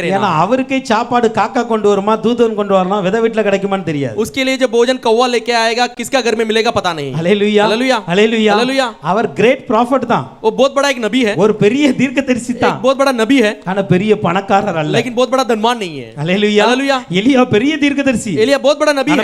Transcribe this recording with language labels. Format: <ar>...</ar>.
<ta>ஏன்னா</ta> <hi>रहना.</hi> <ta>அவருக்கே சாப்பாடு காக்கா கொண்டு வருமா தூதன் கொண்டு வரலாம் வித வீட்டுல கிடைக்குமான்னு தெரியாது.</ta> <hi>उसके लिए जो भोजन कौवा लेके आएगा किसका घर में मिलेगा पता नहीं.</hi> <ta>ஹல்லேலூயா.</ta> <hi>हालेलुया.</hi> <ta>ஹல்லேலூயா.</ta> <hi>हालेलुया.</hi> <ta>அவர்</ta> <en>great prophet</en> <ta>தான்.</ta> <hi>वो बहुत बड़ा एक नबी है,</hi> <ta>ஒரு பெரிய தீர்க்கதரிசி</ta> <hi>एक</hi> <ta>தான்.</ta> <hi>बहुत बड़ा नबी है,</hi> <ta>ஆனா பெரிய பணக்காரர் அல்ல.</ta> <hi>लेकिन बहुत बड़ा धनवान नहीं है.</hi> <ta>ஹல்லேலூயா.</ta> <hi>हालेलुया.</hi> <ta>எலியா பெரிய தீர்க்கதரிசி.</ta> <hi>एलिया बहुत बड़ा नबी</hi> <ta>ஆனா</ta>